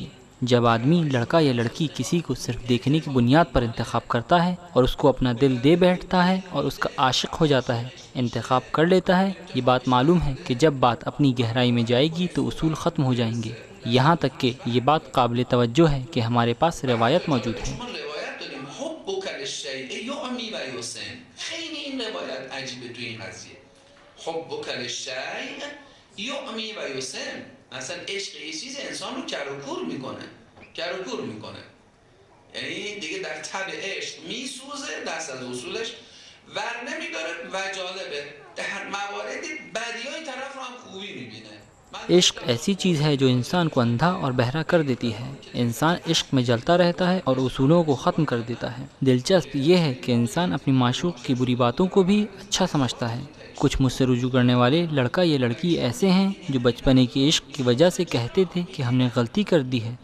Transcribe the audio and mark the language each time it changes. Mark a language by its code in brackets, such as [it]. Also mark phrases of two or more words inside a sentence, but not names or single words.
[ur] جب آدمی لڑکا یا لڑکی کسی کو صرف دیکھنے کی بنیاد پر انتخاب کرتا ہے اور اس کو اپنا دل دے بیٹھتا ہے اور اس کا عاشق ہو جاتا ہے، انتخاب کر لیتا ہے، یہ بات معلوم ہے کہ جب بات اپنی گہرائی میں جائے گی تو اصول ختم ہو جائیں گے۔ یہاں تک کہ یہ بات قابل توجہ ہے کہ ہمارے پاس روایت موجود ہے۔ [ar] حبک للشیء یعمی و یسن. [fa] خیلی این روایت عجیبه توی این قضیه. [ar] حبک للشیء یعمی و یسن. [fa] مثلا عشق یه چیز انسان رو کر و کور میکنه. یعنی دیگه در تب عشق میسوزه، دست از اصولش ور نمیداره و جالبه در مواردی بدیای طرف رو هم خوبی میبینه. [ur] عشق ایسی چیز ہے جو انسان کو اندھا اور بہرا کر دیتی ہے۔ انسان عشق میں جلتا رہتا ہے اور اصولوں کو ختم کر دیتا ہے۔ دلچسپ یہ ہے کہ انسان اپنی معشوق کی بری باتوں کو بھی اچھا سمجھتا ہے۔ کچھ مجھ سے رجوع کرنے والے لڑکا یا لڑکی ایسے ہیں جو بچپنے کے عشق کی وجہ سے کہتے تھے کہ ہم نے غلطی کر دی ہے۔